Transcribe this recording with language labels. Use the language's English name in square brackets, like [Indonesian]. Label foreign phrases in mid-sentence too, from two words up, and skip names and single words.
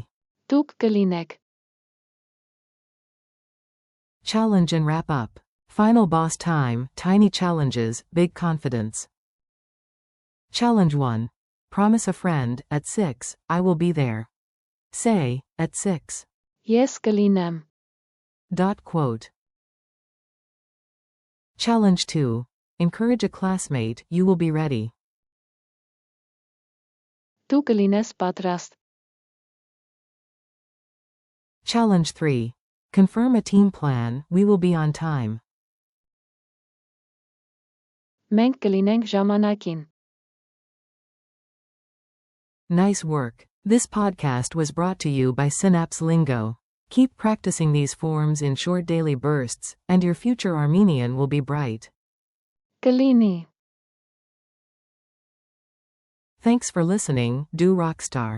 [Armenian] Դուք կլինեք. [English] Challenge and wrap up. Final boss time, tiny challenges, big confidence. Challenge 1. Promise a friend, at 6, I will be there. Say, at 6. [Armenian] Ես կլինեմ. [English] Quote. Challenge 2. Encourage a classmate, you will be ready. [Armenian] Դու կլինես պատրաստ. [English] Challenge 3. Confirm a team plan, we will be on time. [Armenian] Մենք կլինենք ժամանակին. [English] Nice work. This podcast was brought to you by Synapse Lingo. Keep practicing these forms in short daily bursts, and your future Armenian will be bright. [Armenian] Կլինի. [English] Thanks for listening, Do Rockstar.